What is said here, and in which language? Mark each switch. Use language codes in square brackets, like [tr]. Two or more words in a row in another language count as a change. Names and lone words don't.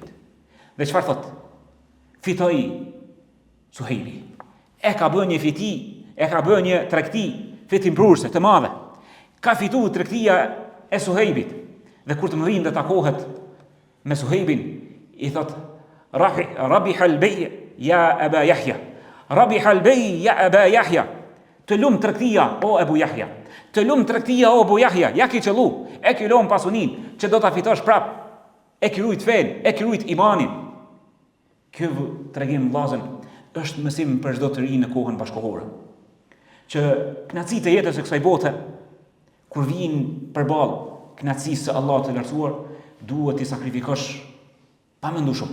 [sq] Dhe çfarë thot? Fitoi Suhejbi. E ka bërë një fiti, e ka bërë një tregti fitimprurse të madhe. Ka fituar tregtia e Suhejbit. Dhe kur të mrin dhe takohet me Suhejbin, i thot: [ar] "ربح البيع يا أبا يحيى. ربح البيع يا أبا يحيى." [sq] Të lum tregtia o Abu Yahya. Të lum tregtia o Abu Yahya, ja ki qellu, e ki lum pasunin që do ta fitosh prap. E ki rujt fen, e ki rujt imanin. Ky tregim vllazën është mësim për çdo të ri në kohën bashkëkohore. Që kënaqësitë e jetës së kësaj bote, kur vijnë përballë kënaqësisë së Allahut të lartësuar, duhet të sakrifikosh pa mendu shumë.